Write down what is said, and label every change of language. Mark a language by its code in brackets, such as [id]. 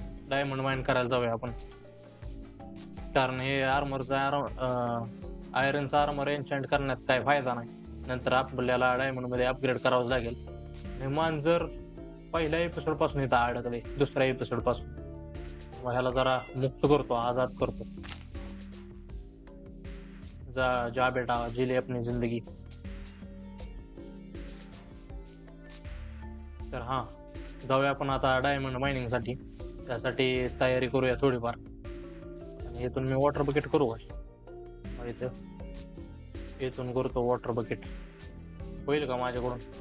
[mr] Diamond mine करायला जाऊया आपण, कारण हे आयरनचा आर्मर एन्चॅन्ट करण्यात काय फायदा नाही. नंतर आपल्याला डायमंड मध्ये अपग्रेड करावं लागेल. आणि जर पहिल्या एपिसोड पासून इथं अडकले, दुसऱ्या एपिसोड पासून मग ह्याला जरा मुक्त करतो, आजाद करतो. [hi] जा जा बेटा, जी ले अपनी जिंदगी. [mr] तर हा, जाऊया आपण आता डायमंड मायनिंग साठी. त्यासाठी तयारी करूया थोडीफार. आणि इथून मी वॉटर बकेट करू का इथून करतो वॉटर बकेट. होईल का माझ्याकडून?